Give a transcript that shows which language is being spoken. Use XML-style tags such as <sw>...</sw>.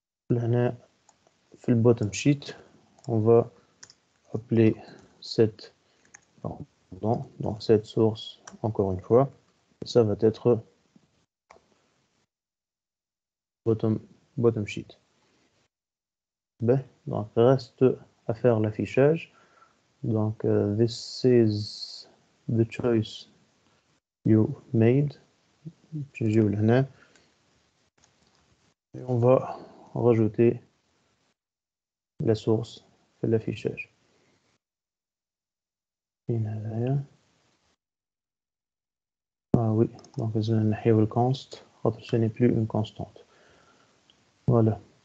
<ar>هنا في</ar> <fr>le bottom sheet, on va appeler cette donc cette source encore une fois. Et ça va être bottom sheet. Ben, donc reste à faire l'affichage.</fr> <en>Donc this is the choice you made.</en> <fr>Et on va rajouter la source de l'affichage. Ah oui, donc le const, ce n'est plus une constante. Voilà.</fr>